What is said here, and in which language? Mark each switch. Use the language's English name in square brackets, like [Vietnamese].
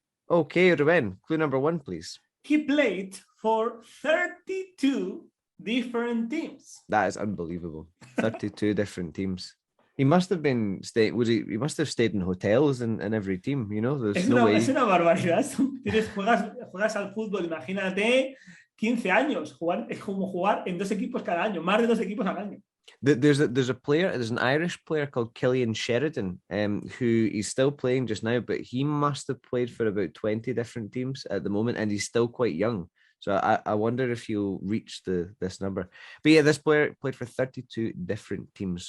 [English] Okay, Ruben, clue number 1, please. He played for 32 different teams. That is unbelievable. 32 different teams. He must have been staying. He must have stayed in hotels in every team. There's no way. [Spanish] Es una barbaridad. Juegas al fútbol, imagínate, 15 años. Es como jugar en 2 equipos cada año, más de 2 equipos al año. [English] There's an Irish player called Killian Sheridan, who is still playing just now, but he must have played for about 20 different teams at the moment, and he's still quite young. So I wonder if he'll reach this number. But yeah, this player played for 32 different teams.